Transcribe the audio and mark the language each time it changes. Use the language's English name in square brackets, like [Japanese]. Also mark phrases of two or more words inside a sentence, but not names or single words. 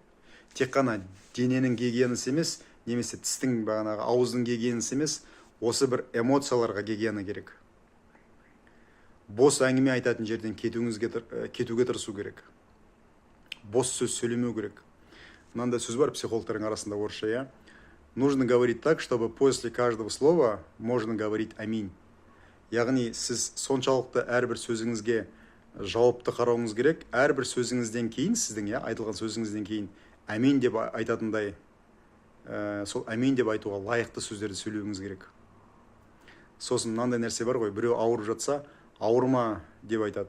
[Kazakh] Тек қана дененің гигиенасы емес, немесе тістің бағанағы ауыздың гигиенасы емес, осы бір эмоцияларға гигиена керек. Бос әңгіме айтатын жерден кетуге тырысу керек. Бос сөз сөйлемеу керек. Мынандай сөз бар психологтардың арасында орысша, иә? [Russian] Нужно говорить так, чтобы после каждого слова можно говорить аминь. [Kazakh] Яғни сіз соншалықты әрбір сөзіңізге жауапты қарауыңыз керек, әрбір сөзіңізден кейін, сіздің айтылған сөзіңізден кейін аминь деп айтатындай сол әмин деп айтуға лайықты сөздерді сөйлеуіңіз керек. Сосын мынандай нәрсе бар ғой, біреу ауырып жатса, ауырма деп айтады.